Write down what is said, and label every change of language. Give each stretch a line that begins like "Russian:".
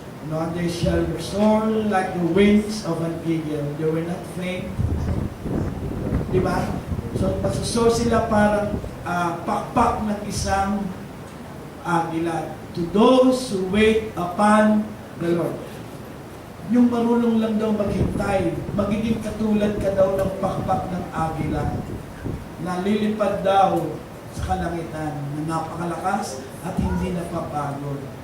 English: No, they shall soar like the wings of an eagle. They will not faint.
Filipino: Diba? So, masusoar sila parang pakpak ng isang agila.
English: To those who wait upon the Lord.
Filipino: Yung marunong lang daw maghintay, magiging katulad ka daw ng pakpak ng agila. Nalilipad daw sa kalangitan na napakalakas at hindi napapagod.